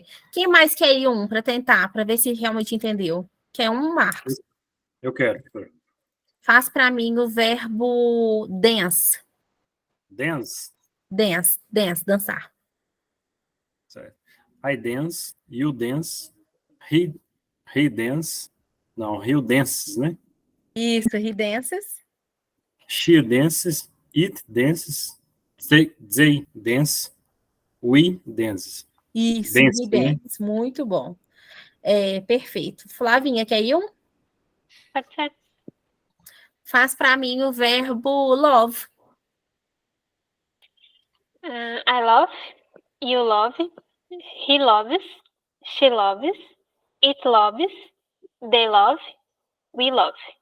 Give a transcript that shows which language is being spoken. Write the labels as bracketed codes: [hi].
[pt] Quem mais quer ir um para tentar, para ver se realmente entendeu? Quer um, Marcos? Eu quero. Faz para mim o verbo dance. [en] Dance. Dance, dançar. [pt] Certo. [en] I dance, you dance, he dance. [pt] Não, [en] he dances, [pt] né? Isso, [en] he dances. She dances, it dances, they dance, we dance. [pt] Isso, [en] Dance, he [pt] né? dance. Muito bom. Perfeito. Flavinha, quer ir um? Pode ser. Faz para mim o verbo love. [en] I love, you love, he loves, she loves, it loves, they love, we love.